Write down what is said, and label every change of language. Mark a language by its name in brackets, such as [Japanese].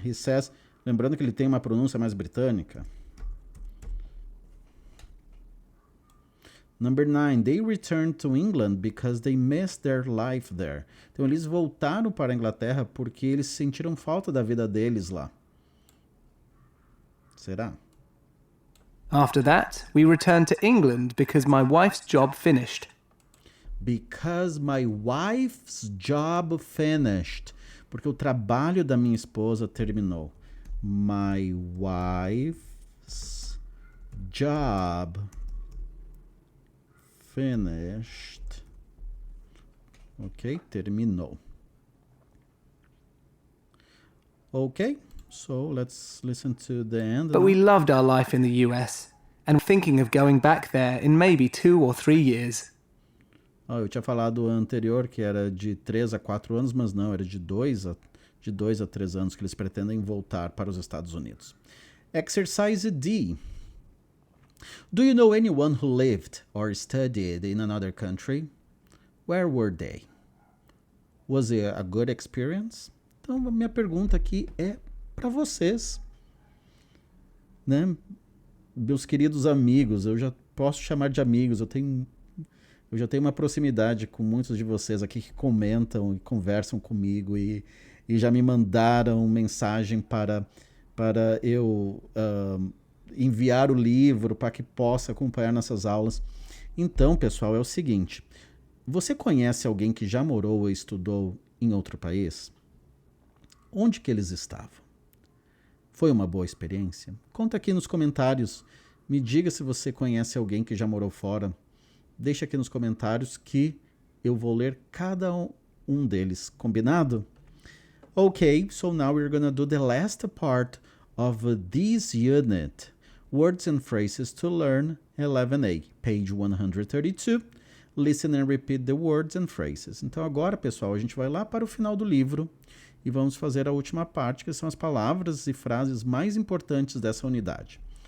[English] He says, [Portuguese] lembrando que ele tem uma pronúncia mais britânica. [English] Number 9, they returned to England because they missed their life there. [Portuguese] Então eles voltaram para a Inglaterra porque eles sentiram falta da vida deles lá. Será? [English] After that, we returned to England because my wife's job finished. Because my wife's job finished. Porque o trabalho da minha esposa terminou. My wife's job finished. [Portuguese] Ok, terminou. [English] Ok, so let's listen to the end. But we loved our life in the US and were thinking of going back there in maybe 2 or 3 years. [Portuguese] Eu tinha falado anterior que era de 3 a 4 anos, mas não, era de 2 a de 2 a 3 anos que eles pretendem voltar para os Estados Unidos. [English] Exercise D. Do you know anyone who lived or studied in another country? Where were they? Was it a good experience? [Portuguese] Então, a minha pergunta aqui é para vocês, né? Meus queridos amigos, eu já posso chamar de amigos, eu já tenho uma proximidade com muitos de vocês aqui que comentam e conversam comigo e já me mandaram mensagem para eu enviar o livro para que possa acompanhar nossas aulas. Então, pessoal, é o seguinte, você conhece alguém que já morou ou estudou em outro país? Onde que eles estavam? Foi uma boa experiência? Conta aqui nos comentários, me diga se você conhece alguém que já morou fora. Deixa aqui nos comentários que eu vou ler cada um deles, combinado? [English] Okay, so now we're gonna do the last part of this unit. Words and phrases to learn, 11A, page 132. Listen and repeat the words and phrases. [Portuguese] Então agora, pessoal, a gente vai lá para o final do livro e vamos fazer a última parte, que são as palavras e frases mais importantes dessa unidade.